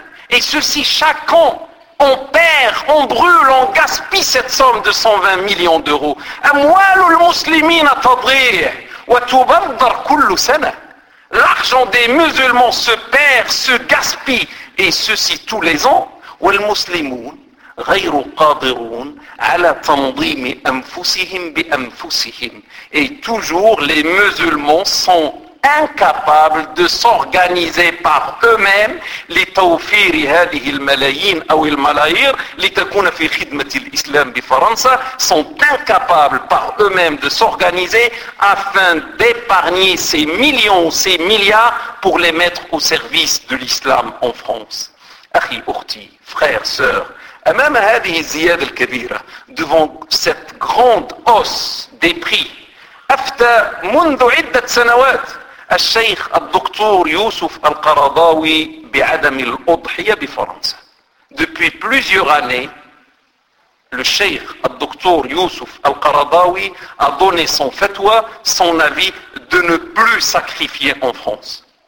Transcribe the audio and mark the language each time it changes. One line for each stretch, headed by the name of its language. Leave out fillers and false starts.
French: Et ceci chaque an, on perd, on brûle, on gaspille cette somme de 120 millions d'euros. L'argent des musulmans se perd, se gaspille, et ceci tous les ans. Et les musulmans,
Arabic: غير قادرون على تنظيم أنفسهم بأنفسهم.
French: Et toujours les musulmans sont incapables de s'organiser par eux-mêmes
Arabic: لتوفير هذه الملايين أو الملايير لتكون في خدمة الإسلام بفرنسا,
French: sont incapables par eux-mêmes de s'organiser afin d'épargner ces millions, ces milliards pour les mettre au service de l'islam en France.
Arabic: أخي أختي,
French: frères, sœurs,
Arabic: أمام هذه الزيادة الكبيرة,
French: devant cette grande hausse des prix,
Arabic: أفتى منذ عدة سنوات الشيخ الدكتور يوسف القرضاوي بعدم الأضحية بفرنسا.
French: Depuis plusieurs années, le شيخ الدكتور يوسف القرضاوي a donné son fatwa, son avis, de ne plus sacrifier en France.